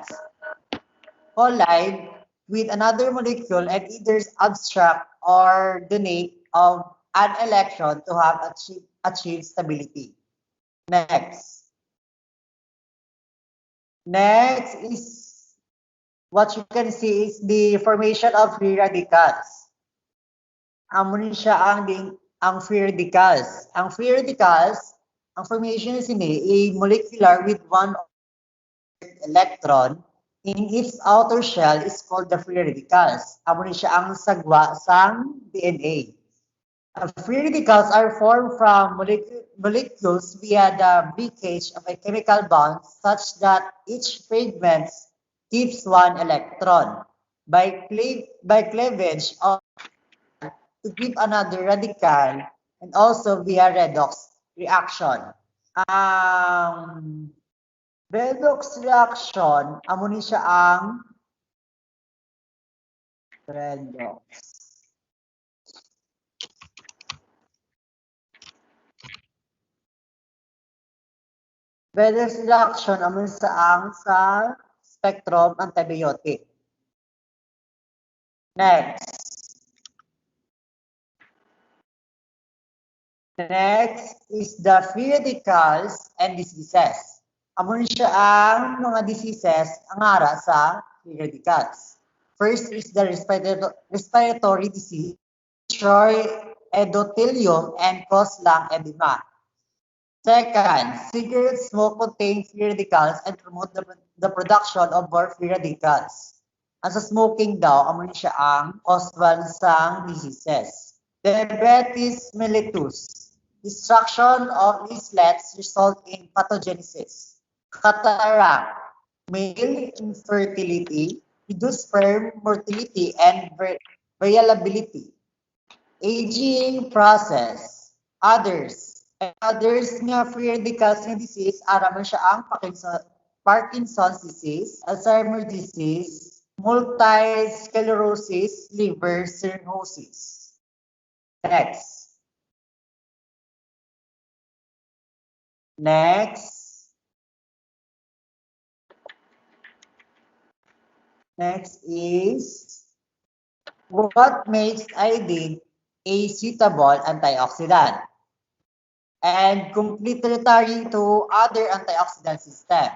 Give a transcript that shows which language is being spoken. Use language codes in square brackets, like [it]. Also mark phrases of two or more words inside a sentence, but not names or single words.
[en] Collide with another molecule and either abstract or donate of an electron to have achieved stability. Next. Next is what you can see is the formation of free radicals. [hil] Amo ni siya ang [en] free radicals. Ang free radicals, ang formation is a molecular with one electron in its outer shell is called the free radicals. [hil] Amo ni siya ang sagwa sang DNA. [en] Free radicals are formed from molecules via the breakage of a chemical bond such that each fragment keeps one electron. By cleavage to give another radical and also via redox reaction. [hil] Ang [en] redox reaction, [hil] amo ni siya ang redox. [en] Redox reaction [hil] amo ni sa ang sa [en] spectrum antibiotic. Next. Next is the free radicals and diseases. [hil] Amo ni siya ang mga diseases ang ara sa [en] free radicals. First is the respiratory disease, destroy endothelium and cause lung edema. Second, cigarette smoke contains free radicals and promote the production of more free radicals. [hil] Ang sa smoking daw, amo ni siya ang causal sang diseases. [en] Diabetes mellitus. Destruction of islets result in pathogenesis. Cataract. Male infertility. Reduced sperm mortality and viability. Aging process. Others nga free radicals nga disease, [hil] ara man siya ang [en] Parkinson's disease, Alzheimer's disease, multiple sclerosis, liver cirrhosis. Next. Next. Next is what makes iodine a suitable antioxidant and complementary to other antioxidant system.